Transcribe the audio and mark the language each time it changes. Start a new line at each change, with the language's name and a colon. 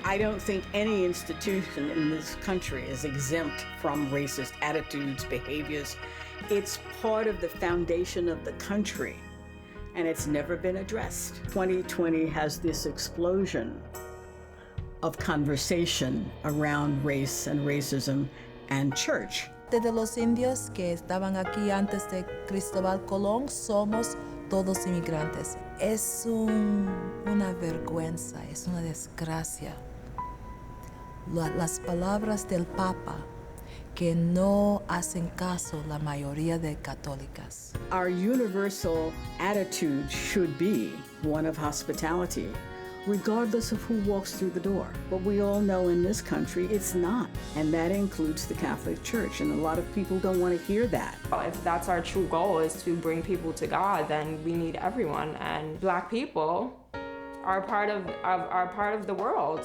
English: I don't think any institution in this country is exempt from racist attitudes, behaviors. It's part of the foundation of the country, and it's never been addressed. 2020 has this explosion of conversation around race and racism and church.
Spanish: De los indios que estaban aquí antes de Cristóbal Colón, somos todos inmigrantes. Es una vergüenza, es una desgracia. Las palabras del Papa que no hacen caso la mayoría de católicas.
English: Our universal attitude should be one of hospitality, regardless of who walks through the door. But we all know in this country it's not, and that includes the Catholic Church, and a lot of people don't want to hear that. If that's our true goal, is to bring people to God, then we need everyone, and Black people are part of the world.